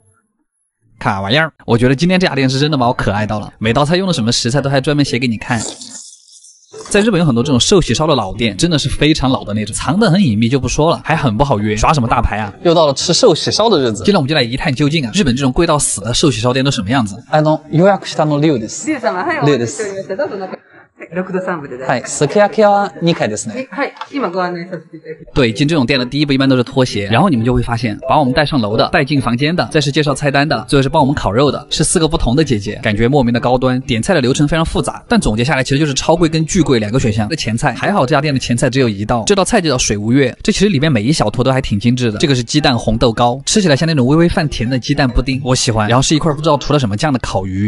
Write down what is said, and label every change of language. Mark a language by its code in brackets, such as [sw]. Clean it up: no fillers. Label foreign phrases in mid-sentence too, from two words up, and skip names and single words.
[zh] 卡哇伊儿，我觉得今天这家店是真的把我可爱到了，每道菜用的什么食材都还专门写给你看。在日本有很多这种寿喜烧的老店，真的是非常老的那种，藏得很隐秘就不说了，还很不好约，耍什么大牌啊？又到了吃寿喜烧的日子，今天我们就来一探究竟啊！日本这种贵到死的寿喜烧店都什么样子？ [ja] 予約したの龍です。龍様、はい、お待ちしておりました。どうぞ中。6度3分で大丈夫。はい、すき焼きは2回ですね。はい、今ご案内させていただきます。 [zh] 对，进这种店的第一步一般都是脱鞋，然后你们就会发现，把我们带上楼的、带进房间的，再是介绍菜单的，最后是帮我们烤肉的，是4个不同的姐姐，感觉莫名的高端。点菜的流程非常复杂，但总结下来其实就是超贵跟巨贵2个选项。的前菜还好，这家店的前菜只有1道，这道菜就叫水无月，这其实里面每一小坨都还挺精致的。这个是鸡蛋红豆糕，吃起来像那种微微泛甜的鸡蛋布丁，我喜欢。然后是一块不知道涂了什么酱的烤鱼，